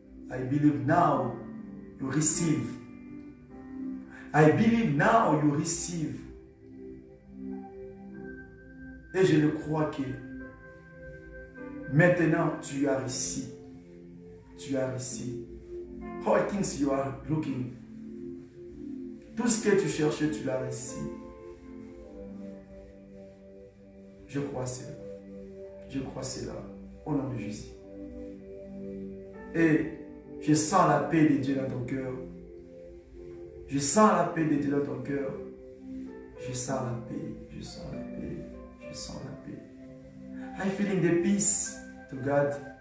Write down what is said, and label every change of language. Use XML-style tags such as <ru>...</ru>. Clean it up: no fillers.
<en>I believe now you receive. I believe now you receive.</en> <fr>Et je le crois que maintenant tu as réussi. Tu as réussi.</fr> <en>All things you are looking.</en> <fr>Tout ce que tu cherchais, tu l'as réussi. Je crois cela. Je crois cela. Au nom de Jésus. Et je sens la paix de Dieu dans ton cœur. Je sens la paix de Dieu dans ton cœur. Je sens la paix. Je sens la paix. Je sens la paix.</fr> <en>I'm feeling the peace to God.</en>